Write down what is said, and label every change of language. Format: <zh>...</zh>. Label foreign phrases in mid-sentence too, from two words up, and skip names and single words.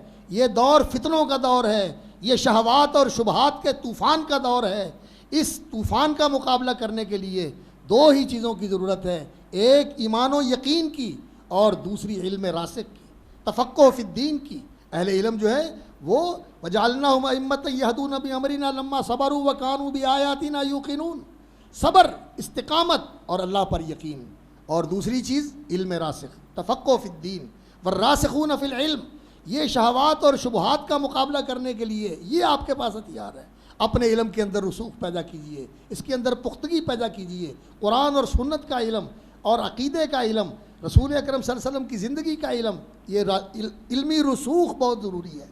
<hi>ये दौर फितनों का दौर है, ये शहवात और शुबहात के तूफ़ान का दौर है। इस तूफ़ान का मुकाबला करने के लिए दो ही चीज़ों की ज़रूरत है, एक ईमान व यकीन की और दूसरी इल्म रासिक की,</hi> <ar>تفقه في الدين</ar> <hi>की। अहले इल्म जो है वो</hi> <ar>وجعلناهم أئمة يهدون بأمرنا لما صبروا وكانوا بآياتنا يوقنون,</ar> <hi>सब्र, इस्तिक़ामत और अल्लाह पर यकीन। और दूसरी चीज़ इल्म रासिक,</hi> <ar>تفقه في الدين والراسخون في العلم.</ar> <hi>ये शहवात और शुबहात का मुकाबला करने के लिए ये आपके पास हथियार है। अपने इल्म के अंदर रसूख पैदा कीजिए, इसके अंदर पुख्तगी पैदा कीजिए। कुरान और सुन्नत का इल्म और अक़ीदे का इल्म, रसूल अकरम</hi> <ar>صلى الله عليه وسلم</ar> <hi>की ज़िंदगी का इल्म, ये इल्मी रसूख बहुत ज़रूरी है।</hi>